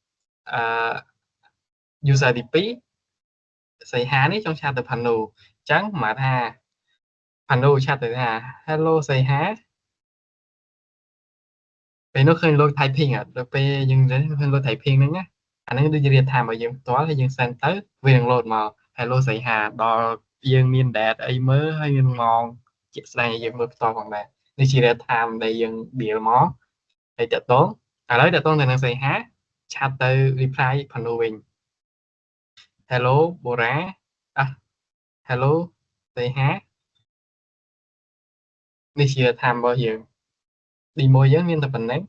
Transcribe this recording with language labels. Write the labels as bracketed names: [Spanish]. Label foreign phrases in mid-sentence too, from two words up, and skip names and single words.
[Khmer] user ទី2សីហានេះចង់ឆាតទៅ Pano អញ្ចឹងមកថា Pano ឆាតទៅថា hello សីហាពេលនោះឃើញលោក typing ដល់ពេលយើងឃើញ លោក typing ហ្នឹងណាអានេះដូចជា [English] real time [Khmer] របស់យើងផ្ទាល់ហើយយើង send ទៅវានឹង load មក hello សីហាដល់យើងមាន date អីមើលហើយមានម៉ោងជាក់ស្ដែងយើងមើលផ្ទាល់ផងដែរនេះជា [English] real time [Khmer] ដែលយើង build មកហើយតើតងឥឡូវតើតងទៅនឹងសីហាឆាតទៅ reply Pano វិញ hello Bora hello សីហានេះជា time របស់យើងdemo យើងមានតែប៉ុណ្ណឹង